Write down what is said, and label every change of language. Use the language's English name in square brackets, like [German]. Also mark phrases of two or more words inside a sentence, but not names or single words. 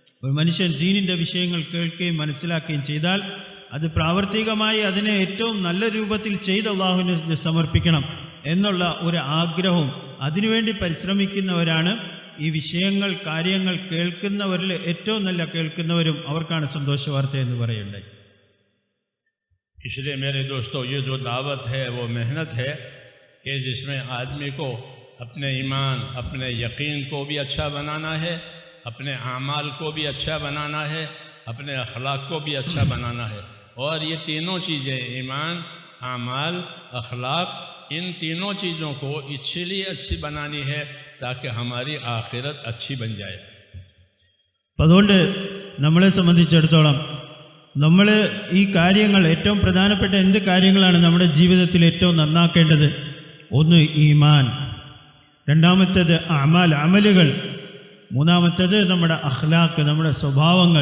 [Malayalam] ഒരു മനുഷ്യൻ ദീനിൻ്റെ വിഷയങ്ങൾ കേൾക്കുകയും മനസ്സിലാക്കുകയും ചെയ്താൽ അത് പ്രാവർത്തികമായി അതിനെ ഏറ്റവും നല്ല രൂപത്തിൽ ചെയ്ത് അള്ളാഹുവിന് സമർപ്പിക്കണം എന്നുള്ള ഒരു ആഗ്രഹവും അതിനുവേണ്ടി പരിശ്രമിക്കുന്നവരാണ് ഈ വിഷയങ്ങൾ കാര്യങ്ങൾ കേൾക്കുന്നവരിൽ ഏറ്റവും നല്ല കേൾക്കുന്നവരും അവർക്കാണ് സന്തോഷവാർത്ത എന്ന് പറയുണ്ടായി. [Hindi] इसलिए मेरे दोस्तों, ये जो दावत है वो मेहनत है कि जिसमें आदमी को अपने ईमान, अपने यकीन को भी अच्छा बनाना है, अपने आमाल को भी अच्छा बनाना है, अपने अखलाक को भी अच्छा बनाना है. और ये तीनों चीज़ें, ईमान, आमाल, अखलाक, इन तीनों चीज़ों को इसलिए अच्छी बनानी है ताकि हमारी आखिरत अच्छी बन जाए. [Malayalam] അതുകൊണ്ട് നമ്മളെ സംബന്ധിച്ചിടത്തോളം നമ്മൾ ഈ കാര്യങ്ങൾ ഏറ്റവും പ്രധാനപ്പെട്ട എന്ത് കാര്യങ്ങളാണ് നമ്മുടെ ജീവിതത്തിൽ ഏറ്റവും നന്നാക്കേണ്ടത്? ഒന്ന് ഈമാൻ, രണ്ടാമത്തേത് അമലുകൾ, മൂന്നാമത്തേത് നമ്മുടെ അഖ്ലാഖ്, നമ്മുടെ സ്വഭാവങ്ങൾ.